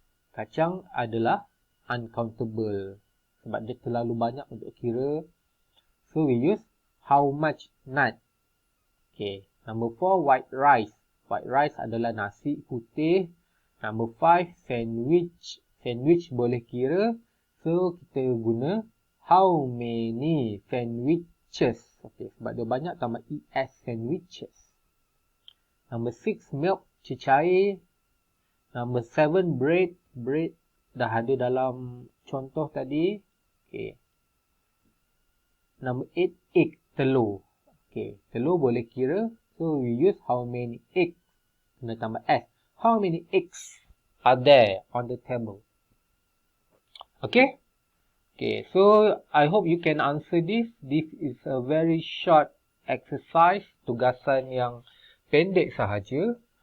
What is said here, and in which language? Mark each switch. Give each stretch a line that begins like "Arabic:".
Malay: Kacang adalah uncountable. Sebab dia terlalu banyak untuk kira.
English: So, we use how much nut. Okay. Number 4, white rice. White rice
Malay: adalah nasi putih.
English: Number 5, sandwich. Sandwich
Malay: boleh kira.
English: So,
Malay: kita guna
English: how many sandwiches.
Malay: Okay. Sebab dia banyak, tambah ES, sandwiches.
English: Number 6, milk,
Malay: cecair.
English: Number 7, bread.
Malay: Bread dah ada dalam contoh tadi. Okay.
English: Number 8, egg,
Malay: telur. Okay, telur boleh kira.
English: So, we use how many eggs.
Malay: Kena tambah S.
English: How many eggs are there on the table? Okay? Okay, so I hope you can answer this. This is a very short exercise.
Malay: Tugasan yang pendek sahaja.